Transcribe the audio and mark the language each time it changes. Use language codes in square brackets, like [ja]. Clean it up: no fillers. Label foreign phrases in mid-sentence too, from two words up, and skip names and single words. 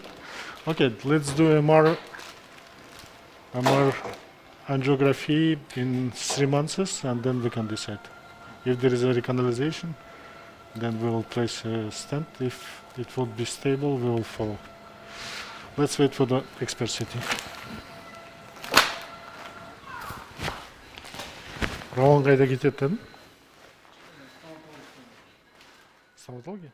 [en] Okay, let's do MR angiography in 3 months, and then we can decide. If there is a recanalization, then we will place a stent. If it will be stable, we will follow. Let's wait for the expert sitting. [kk] Роман қайда кетеді дедім? Стоматология?